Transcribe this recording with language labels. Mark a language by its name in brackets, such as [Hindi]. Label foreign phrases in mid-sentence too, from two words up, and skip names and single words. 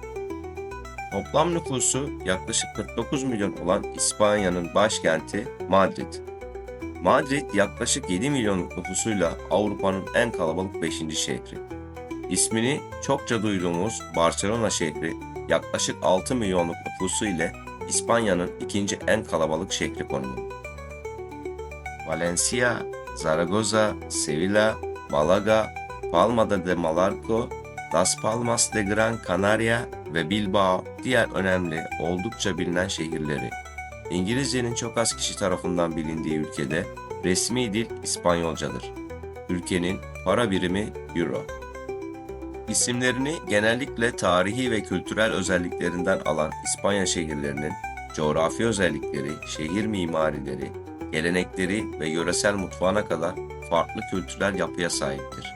[Turkish] Toplam nüfusu yaklaşık 49 milyon olan İspanya'nın başkenti Madrid. Madrid yaklaşık 7 milyonluk nüfusuyla Avrupa'nın en kalabalık 5. şehri. İsmini çokça duyduğumuz Barcelona şehri yaklaşık 6 milyonluk nüfusu ile İspanya'nın ikinci en kalabalık şehri konumunda. Valencia, Zaragoza, Sevilla, Malaga, Palma de Mallorca, Las Palmas de Gran Canaria ve Bilbao diğer önemli, oldukça bilinen şehirleri. İngilizcenin çok az kişi tarafından bilindiği ülkede resmi dil İspanyolcadır. Ülkenin para birimi Euro. İsimlerini genellikle tarihi ve kültürel özelliklerinden alan İspanya şehirlerinin coğrafi özellikleri, şehir mimarileri, gelenekleri ve yöresel mutfağına kadar farklı kültürel yapıya sahiptir.